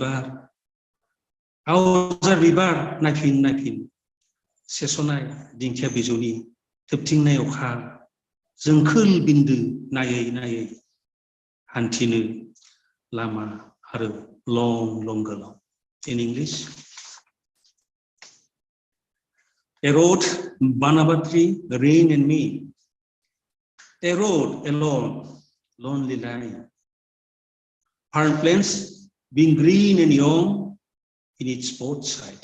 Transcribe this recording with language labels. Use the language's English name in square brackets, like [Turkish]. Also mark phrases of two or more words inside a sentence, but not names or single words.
[Bodo] बिबार नायफिन नायफिन सेसनाय दिंखिया बिजौनि थोबथिंनाय अखा जोंखोल बिन्दो नायै नायै हान्थिनो लामा आरो लं गोलाव [English] in English. A road, Banabatri, rain and me. A road alone, lonely line. Palm plains being green and young in its both side.